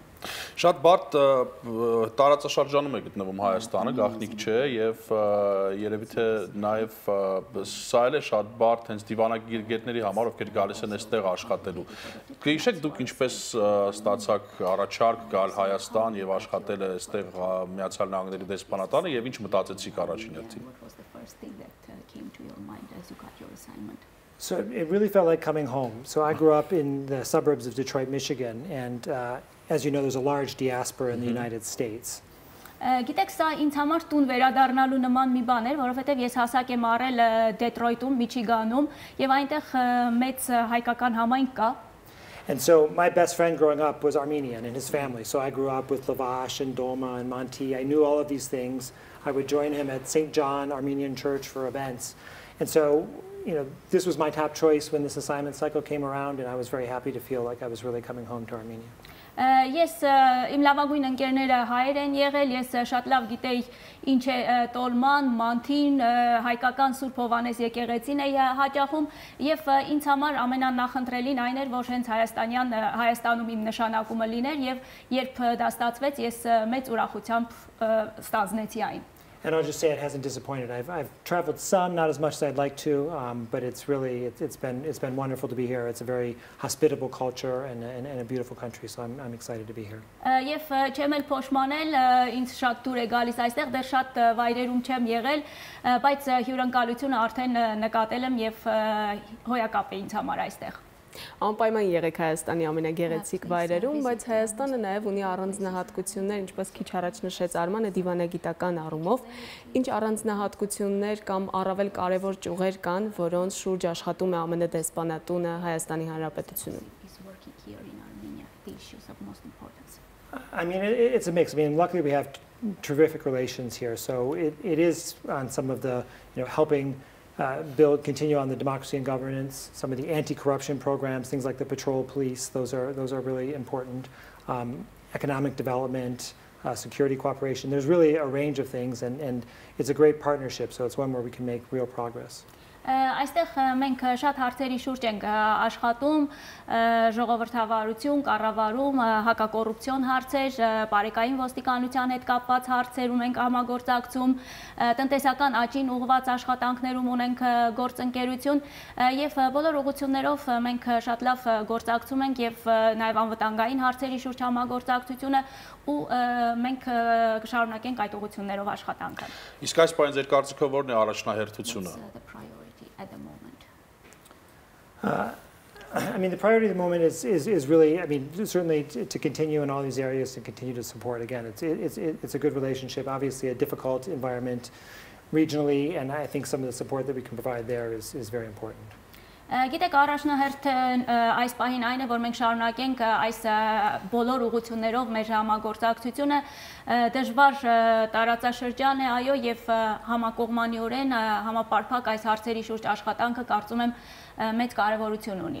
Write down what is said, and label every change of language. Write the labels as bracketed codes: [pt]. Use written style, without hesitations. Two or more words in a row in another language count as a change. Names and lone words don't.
[hy] Շատ բարդ տարածաշրջանում է գտնվում Հայաստանը, գաղտնիք չէ եւ երևի թե նաև սա էլ է շատ բարդ հենց դիվանագետների համար, ովքեր գալիս են այստեղ աշխատելու։ Գիշեք դուք ինչպես ստացաք առաջարկ գալ Հայաստան եւ աշխատել այստեղ Միացյալ Նահանգների դեսպանատանը եւ ինչ մտածեցիք առաջին հերթին։ [en] So it really felt like coming home. So I grew up in the suburbs of Detroit, Michigan, and as you know, there's a large diaspora in the United States. [hy] Գիտեք, սա ինձ համար տուն վերադառնալու նման մի բան էր, որովհետև ես հասակ եմ առել Դեթրոյթում, Միչիգանում, եւ այնտեղ մեծ հայկական համայնք կա։ [en] And so my best friend growing up was Armenian and his family. So I grew up with Lavash and Doma and Monty. I knew all of these things. I would join him at St. John Armenian Church for events. And so, this was my top choice when this assignment cycle came around, and I was very happy to feel like I was really coming home to Armenia. [hy] Ես իմ լավագույն ընկերները հայեր են եղել, ես շատ լավ գիտեի ինչ է տոլման, մանթին, հայկական Սուրբ Հովհաննես եկեղեցին է հաճախում եւ ինձ համար ամենանախընտրելին այն էր, որ հենց Հայաստանում իմ նշանակումը լիներ եւ երբ դա ստացվեց, ես մեծ ուրախությամբ ստանձնեցի այն։ [en] And I'll just say it hasn't disappointed. I've traveled some, not as much as I'd like to, but it's been wonderful to be here. It's a very hospitable culture and a beautiful country, so I'm excited to be here. [hy] Եվ չեմ էլ փոշմանել, ինձ շատ դուր է գալիս այստեղ, դեռ շատ վայրերում չեմ եղել, բայց հյուրընկալությունը արդեն նկատել եմ եւ հոյակապ է ինձ համար այստեղ։ Անպայման եղեք Հայաստանի ամենագեղեցիկ վայրերում, բայց Հայաստանը նաև ունի առանձնահատկություններ, ինչպես քիչ առաջ նշեց Արմանը, դիվանագիտական առումով, ինչ առանձնահատկություններ կամ առավել կարևոր ճյուղեր կան, որոնց շուրջ աշխատում է ԱՄՆ դեսպանատունը Հայաստանի Հանրապետությունում։ [en] I mean, it's a mix. I mean, luckily we have terrific relations here, so it is on some of the, helping continue on the democracy and governance, some of the anti-corruption programs, things like the patrol police, those are really important. Economic development, security cooperation, there's really a range of things, and it's a great partnership, so it's one where we can make real progress. [hy] Այստեղ մենք շատ հարցերի շուրջ ենք աշխատում, ժողովրդավարություն, կառավարում, հակակոռուպցիոն հարցեր, բարեկային ոստիկանության հետ կապված հարցեր ունենք համագործակցում, տնտեսական աճին ուղղված աշխատանքներում ունենք գործընկերություն եւ բոլոր ուղղություններով մենք շատ լավ գործակցում ենք եւ նաեւ անվտանգային հարցերի շուրջ համագործակցությունը ու մենք կշարունակենք այդ ուղղություններով աշխատանքը։ Իսկ այս բանը ձեր կարծիքով ո՞րն է առաջնահերթությունը։ [en] At the moment? I mean, the priority at the moment is really, I mean, certainly to continue in all these areas and continue to support. Again, it's a good relationship, obviously a difficult environment regionally, and I think some of the support that we can provide there is very important. [hy] Գիտեք, առաջնահերթը այս պահին այն է, որ մենք շարունակենք այս բոլոր ուղղություններով մեր համագործակցությունը, դժվար տարածաշրջան է, այո, եւ համակողմանիորեն համապարփակ այս հարցերի շուրջ աշխատանքը կարծում եմ մեծ կարեւորություն ունի։